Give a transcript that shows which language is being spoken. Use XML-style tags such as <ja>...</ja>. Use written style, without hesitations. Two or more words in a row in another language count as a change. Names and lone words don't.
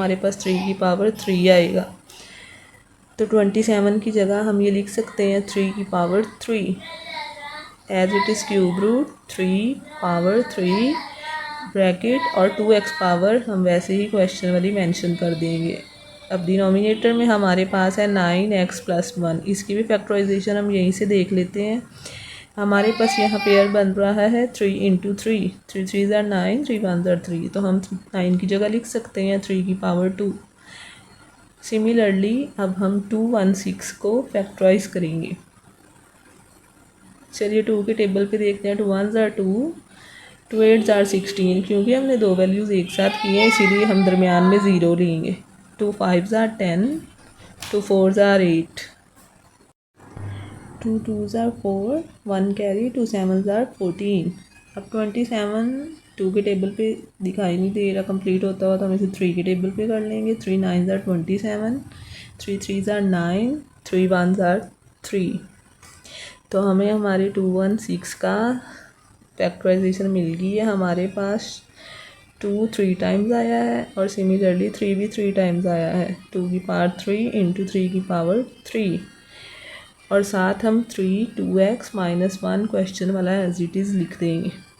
<hi>हमारे पास 3 की पावर 3 आएगा, तो 27 की जगह हम ये लिख सकते हैं 3 की पावर 3</hi> <en>as it is cube root</en> <hi>3 पावर 3 ब्रैकेट और 2x पावर हम वैसे ही क्वेश्चन वाली मेंशन कर देंगे। अब डिनोमिनेटर में हमारे पास है 9x प्लस 1, इसकी भी फैक्टराइजेशन हम यहीं से देख लेते हैं। हमारे पास यहाँ पेयर बन रहा है 3 इंटू 3,</hi> <en>3 3s are 9, 3 1s are 3,</en> <hi>तो हम 9 की जगह लिख सकते हैं 3 की पावर 2। सिमिलरली अब हम 216 को फैक्टराइज करेंगे। चलिए 2 के टेबल पे देखते हैं।</hi> <en>2 1s are 2, 2 8s are 16,</en> <hi>क्योंकि हमने दो वैल्यूज़ एक साथ की हैं इसीलिए हम दरमियान में 0 लेंगे।</hi> <en>2 5s are 10, 2 4s are 8, 2 2s are 4, 1 कैरी, 2 7s are 14।</en> <hi>अब 27 2 के टेबल पे दिखाई नहीं दे रहा कंप्लीट होता हुआ, तो हम इसे 3 के टेबल पे कर लेंगे।</hi> <en>3 9s are 27, 3 3s are 9, 3 1s are 3,</en> <hi>तो हमें हमारे 216 का फैक्टराइजेशन मिल गई है। हमारे पास 2 3 टाइम्स आया है और सिमिलरली 3 भी 3 टाइम्स आया है। 2 की पावर 3 इंटू 3 की पावर 3, और साथ हम 3 2x माइनस 1 क्वेश्चन वाला</hi> <en>as it is</en> <hi>लिख देंगे।</hi>